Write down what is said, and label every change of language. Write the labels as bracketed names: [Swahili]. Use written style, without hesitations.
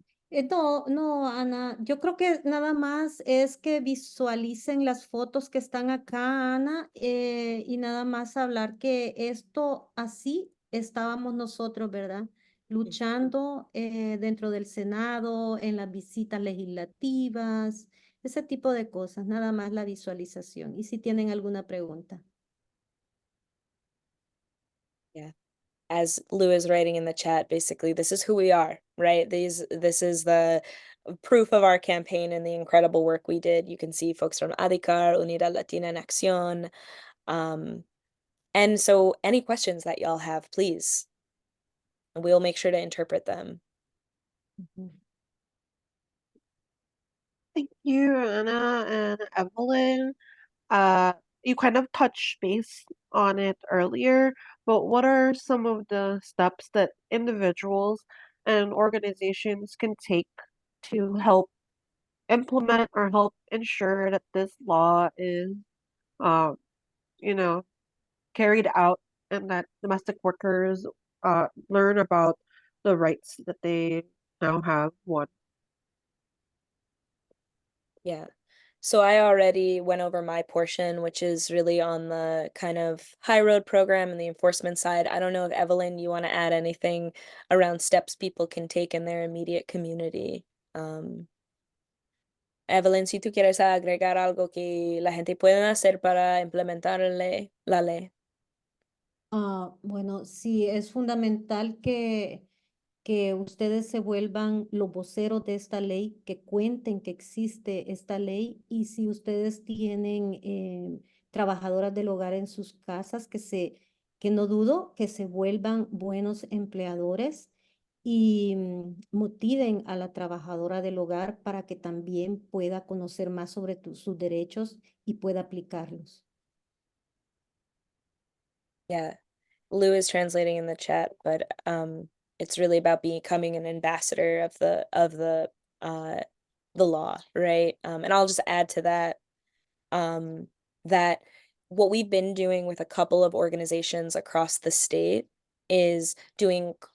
[Spanish] No, no, Ana, yo creo que nada más es que visualicen las fotos que están acá, Ana, y nada más hablar que esto así estábamos nosotros, ¿verdad? Luchando dentro del Senado, en las visitas legislativas, ese tipo de cosas, nada más la visualización. Y si tienen alguna pregunta. [English] Yeah. As Lou is writing in the chat, basically, this is who we are, right? This is the proof of our campaign and the incredible work we did. You can see folks from ADICAR, Unidad Latina en Acción. And so any questions that y'all have, please, we'll make sure to interpret them. Thank you, Anna and Evelyn. You kind of touched base on it earlier, but what are some of the steps that individuals and organizations can take to help implement or help ensure that this law is, um, you know, carried out and that domestic workers learn about the rights that they now have won? Yeah. So I already went over my portion, which is really on the kind of high road program and the enforcement side. I don't know if Evelyn, you want to add anything around steps people can take in their immediate community. [Spanish] Evelyn, si tú quieres agregar algo que la gente pueda hacer para implementar la ley. Bueno, sí, es fundamental que ustedes se vuelvan los voceros de esta ley, que cuenten que existe esta ley y si ustedes tienen trabajadoras del hogar en sus casas, que no dudo que se vuelvan buenos empleadores y motiven a la trabajadora del hogar para que también pueda conocer más sobre sus derechos y pueda aplicarlos. [English] Yeah. Lou is translating in the chat, but it's really about becoming an ambassador of the law, right? And I'll just add to that that what we've been doing with a couple of organizations across the state is doing